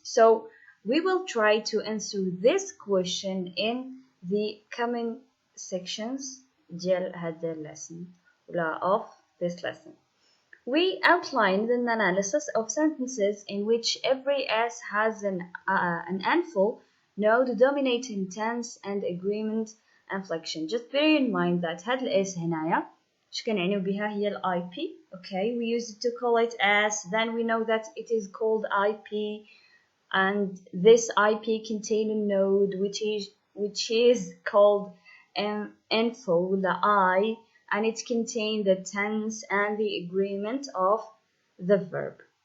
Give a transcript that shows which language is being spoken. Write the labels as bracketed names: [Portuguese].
[English] So we will try to answer this question in the coming sections [Arabic] ديال هذا [English] lesson of this lesson. We outlined an analysis of sentences in which every S has an info node dominating tense and agreement inflection. Just bear in mind that [Arabic] هاد الS هنايا اش كنعنيو بها هي ال IP. [English] Okay, we use it to call it S, then we know that it is called IP, and this IP contain a node which is called info with the I, and it contains the tense and the agreement of the verb.